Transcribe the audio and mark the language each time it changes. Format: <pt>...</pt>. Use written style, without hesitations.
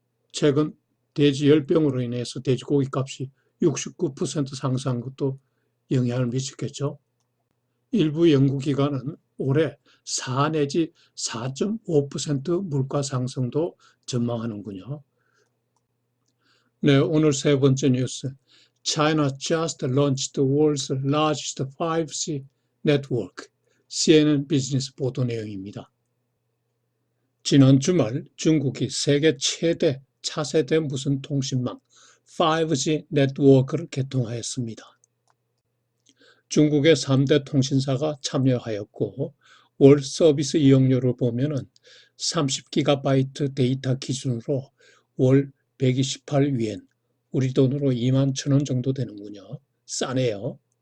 <ko>최근 돼지 열병으로 인해서 돼지고기 값이 69% 상승한 것도 영향을 미쳤겠죠. 일부 연구기관은 올해 4 내지 4.5% 물가 상승도 전망하는군요. 네, 오늘 세 번째 뉴스.</ko> <en>China just launched the world's largest 5G network.</en> <ko>CNN 비즈니스 보도 내용입니다. 지난 주말 중국이 세계 최대 차세대 무선 통신망 5G 네트워크를 개통하였습니다. 중국의 3대 통신사가 참여하였고 월 서비스 이용료를 보면 30GB 데이터 기준으로 월 128위엔, 우리 돈으로 21,000원 정도 되는군요. 싸네요.</ko>